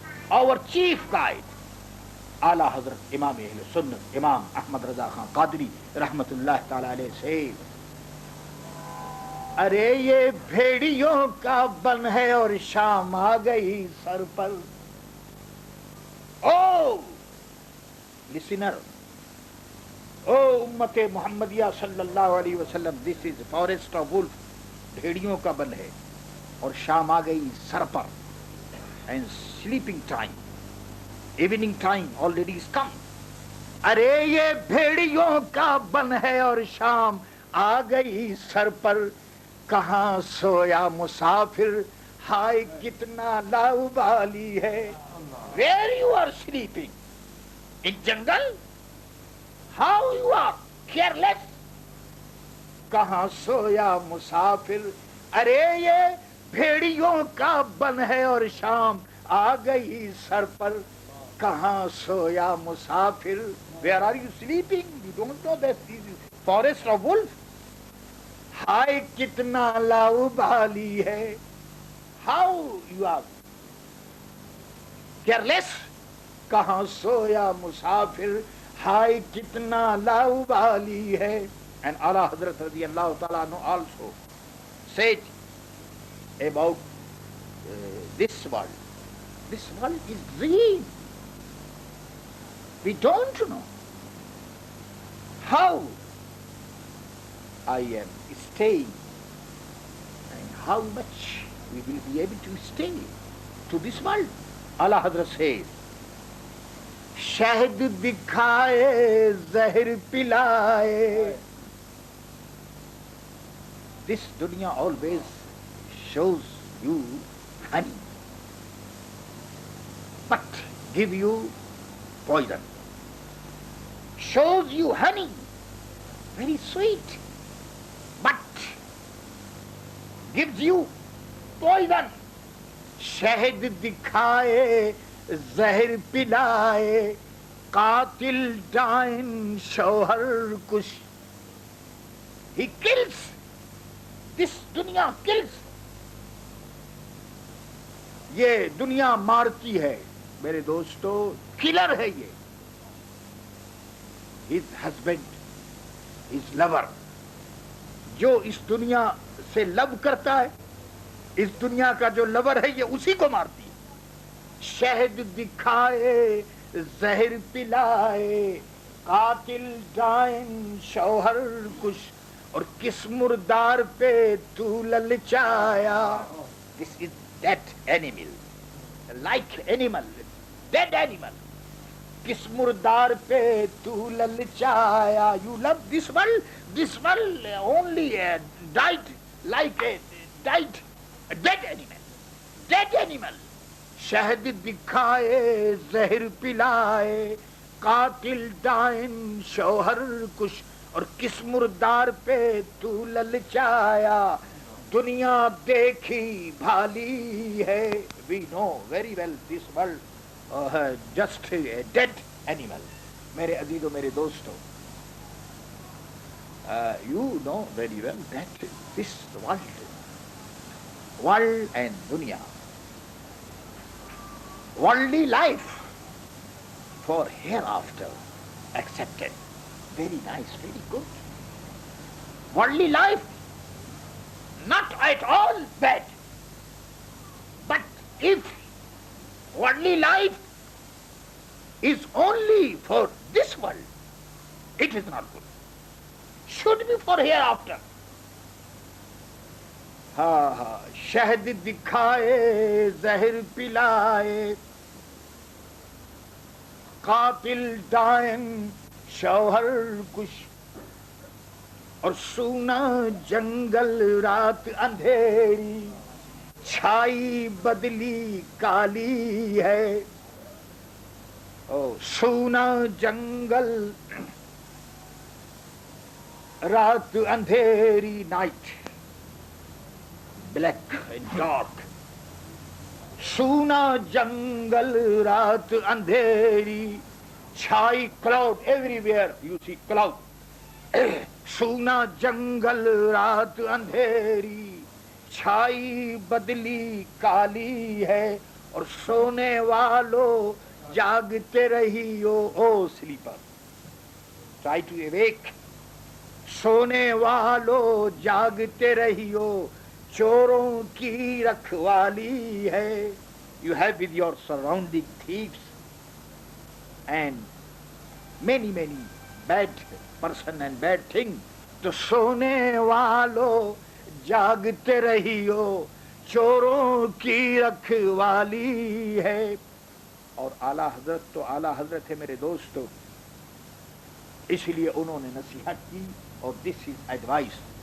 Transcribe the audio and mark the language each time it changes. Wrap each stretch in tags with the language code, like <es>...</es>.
<en>Our chief guide, Ala Hazrat Imam Ahl Sunnah, Imam Ahmad Raza Khan Qadri Rahmatullah Ta'ala alayhi says,</en> <ur>ارے یہ بھیڑیوں کا بن ہے اور شام آ گئی سر پر.</ur> <en>او listener, او امت محمدیہ صلی اللہ علیہ وسلم, this is forest of wolf, بھیڑیوں کا بن ہے اور شام آ گئی سر پر, and sleeping time, evening time already is come.</en> <ur>ارے یہ بھیڑیوں کا بن ہے اور شام آ گئی سر پر, کہاں سویا مسافر, ہائے کتنا لاؤبالی ہے.</ur> <en>Where you are sleeping? In jungle? How you are careless?</en> <ur>کہاں سویا مسافر, ارے یہ بھیڑیوں کا بن ہے اور شام آ گئی سر پر, کہاں سویا مسافر.</ur> <en>Where are you sleeping? You don't know that this is forest of wolf.</en> <ur>ہائے کتنا لاؤبالی ہے.</ur> <en>How you are careless.</en> <ur>کہاں سویا مسافر, ہائے کتنا لاؤبالی ہے.</ur> <en>And Allah Hazrat</en> <ur>رضی اللہ تعالیٰ عنہ</ur> <en>also said about this world. This world is dream. We don't know how I am staying and how much we will be able to stay to this world. Allah Hazrat says,</en> <ur>شہد دکھائے زہر پلائے.</ur> <en>This dunya always shows you honey, give you poison. Shows you honey, very sweet, but gives you poison.</en> <ur>شہد دکھائے زہر پلائے قاتل ڈائن شوہر کش.</ur> <en>He kills. This دنیا kills.</en> <ur>یہ دنیا مارتی ہے میرے دوستو, کلر ہے یہ.</ur> <en>His husband, his lover,</en> <ur>جو اس دنیا سے لو کرتا ہے, اس دنیا کا جو لور ہے یہ اسی کو مارتی ہے. شہد دکھائے زہر پلائے قاتل ڈائن شوہر کش, اور کس مردار پہ تو للچایا.</ur> <en>This is that animal, like animal, dead animal.</en> <ur>کس مردار پہ تو للچایا.</ur> <en>You love this world only died like a died a dead animal.</en> <ur>شہد دکھائے زہر پلائے قاتل ڈائن شوہر کش, اور کس مردار پہ تو للچایا. دنیا دیکھی بھالی ہے.</ur> <en>We know very well this world just a dead animal.</en> <ur>میرے عزیزو میرے دوستو,</ur> <en>you know very well that this world and dunya, worldly life for hereafter accepted, very nice, very good. Worldly life not at all bad, but if worldly life is only for this world, it is not good. Should be for hereafter.</en> <ur>شہد دکھائے زہر پلائے قاتل ڈائن شوہر کش, اور سونا جنگل رات اندھیری چھائی بدلی کالی ہے. سونا جنگل رات اندھیری,</ur> <en>Night black and dark.</en> <ur>سونا جنگل رات اندھیری چھائی,</ur> <en>cloud everywhere you see cloud.</en> <ur>سونا جنگل رات اندھیری چھائی بدلی کالی ہے, اور سونے والو جاگتے رہیو.</ur> <en>او sleeper, try to awake.</en> <ur>سونے والو جاگتے رہیو, چوروں کی رکھوالی ہے.</ur> <en>You have with your surrounding thieves and many bad person and bad thing.</en> <ur>تو سونے والو جاگتے رہیو, چوروں کی رکھوالی ہے. اور اعلیٰ حضرت تو اعلیٰ حضرت ہے میرے دوستو, اس لیے انہوں نے نصیحت کی, اور</ur> <en>This is advice.</en>